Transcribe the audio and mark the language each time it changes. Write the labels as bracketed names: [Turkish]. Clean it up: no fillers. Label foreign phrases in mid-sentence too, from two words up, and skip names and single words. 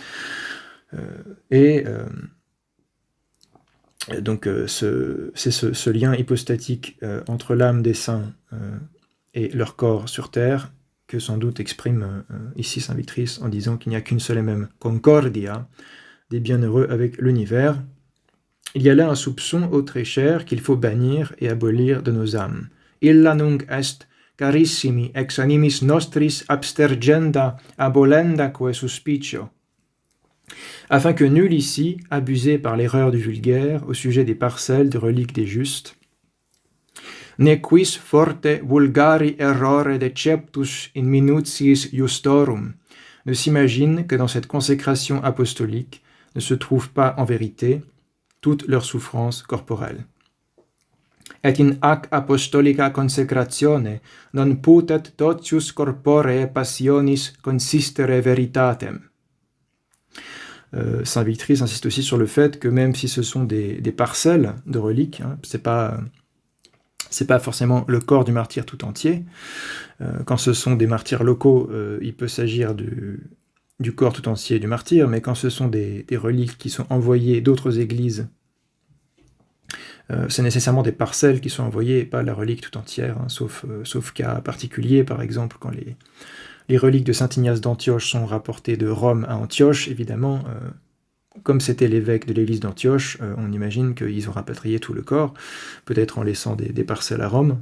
[French] donc c'est ce lien hypostatique entre l'âme des saints et leur corps sur terre que sans doute exprime ici Saint Victrice en disant qu'il n'y a qu'une seule et même concordia des bienheureux avec l'univers. Il y a là un soupçon ô très cher qu'il faut bannir et abolir de nos âmes. [Latin] Illa nunc est carissimi ex animis nostris abstergenda abolendaque suspicio. [French] Afin que nul ici, abusé par l'erreur du vulgaire au sujet des parcelles de reliques des justes, [Latin] ne quis forte vulgari errore deceptus in minutiis justorum, [French] ne s'imagine que dans cette consécration apostolique ne se trouve pas en vérité toute leur souffrance corporelle. [Latin] Et in ac apostolica consecratione non putet totius corporee passionis consistere veritatem. [French] Saint Victrice insiste aussi sur le fait que même si ce sont des parcelles de reliques, c'est pas forcément le corps du martyr tout entier. Quand ce sont des martyrs locaux, il peut s'agir du corps tout entier du martyr, mais quand ce sont des reliques qui sont envoyées d'autres églises, c'est nécessairement des parcelles qui sont envoyées et pas la relique tout entière, sauf cas particulier, par exemple quand les reliques de saint Ignace d'Antioche sont rapportées de Rome à Antioche, évidemment, comme c'était l'évêque de l'église d'Antioche, on imagine qu'ils ont rapatrié tout le corps, peut-être en laissant des parcelles à Rome.